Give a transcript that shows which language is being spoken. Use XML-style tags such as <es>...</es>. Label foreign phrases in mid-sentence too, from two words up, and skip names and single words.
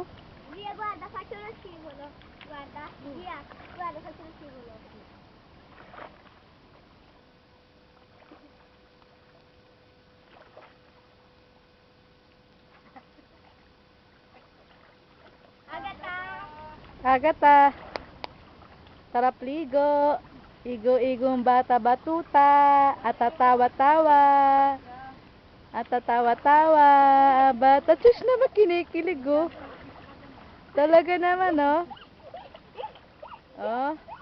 <it>Via, guarda, faccio lo scivolo. Guarda, via, guarda, faccio lo scivolo. Agata! Agata.</it> <tl>Sarap ligo. Igo-igong bata batuta. At tatawa-tawa. At tatawa-tawa. Bata, tsus naman kinikilig, oh. Talaga naman, oh. Oh.</tl>